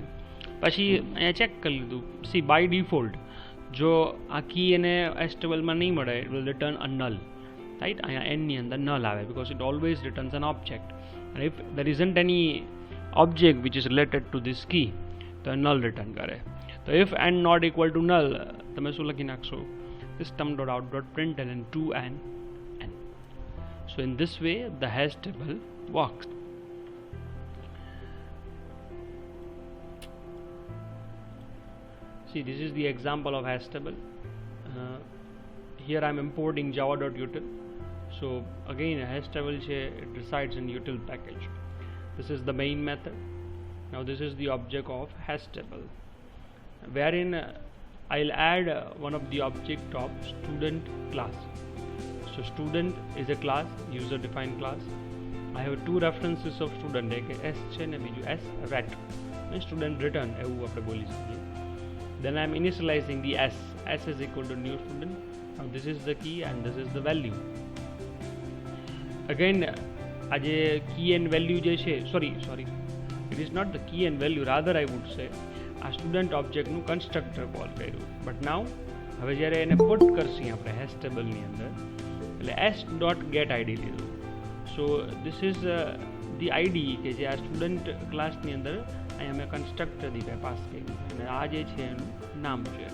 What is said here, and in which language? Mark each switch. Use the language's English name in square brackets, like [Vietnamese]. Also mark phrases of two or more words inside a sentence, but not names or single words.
[Gujarati] પછી અહીંયા ચેક કરી લીધું. સી બાય ડિફોલ્ટ જો આ કી એને એસ ટેબલમાં નહીં મળે, [English] it will return a null, right? [Gujarati] અહીંયા એનની અંદર નલ આવે [English] because it always returns an object. and if there isn't any object which is related to this key, [Gujarati] તો null return કરે. તો [English] if n not equal to null, [Gujarati] તમે શું લખી નાખશો? [English] system.out.println 2n n. So in this way the hash table works. See, this is the example of hash table. Here I am importing java.util. So again a hash table it resides in util package. This is the main method. Now this is the object of hash table, wherein I'll add one of the object of student class. So student is a class, user defined class. I have 2 references of student, [Gujarati] એક s છે ને બીજું s ret, [English] means student return [Gujarati] એવું આપણે બોલી શકીએ. [English] Then I am initializing the s is equal to new student. Now this is the key and this is the value. [Gujarati] Again આ જે [English] key and value [Gujarati] જે છે, [English] sorry it is not the key and value, rather I would say [Gujarati] આ સ્ટુડન્ટ ઓબ્જેક્ટનું કન્સ્ટ્રક્ટર કોલ કર્યું. [English] but now [Gujarati] હવે જ્યારે એને પુટ કરશી આપણે હેશ ટેબલની અંદર, એટલે [English] s dot get ID [Gujarati] લીધું. [English] so this is the ID [Gujarati] કે જે આ સ્ટુડન્ટ ક્લાસની અંદર અહીંયા મેં કન્સ્ટ્રક્ટર દીધા પાસ કર્યું, અને આ જે છે એનું નામ છે.